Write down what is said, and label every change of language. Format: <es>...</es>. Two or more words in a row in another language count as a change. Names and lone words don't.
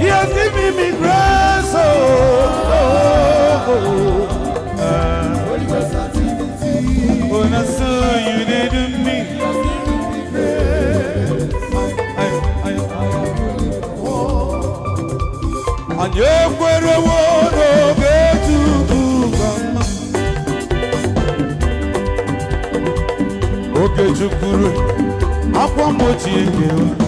<en>He has given me grace. Oh, oh, oh. Ah. Holy Ghost activity. Oh, na so you did me. He has given me grace. I, I, I am ruling my world.</en> <ig>Anyị ekwerewo n'oge Chukwu ka mma. Oge Chukwu akwa mgbochi ekewa.</ig>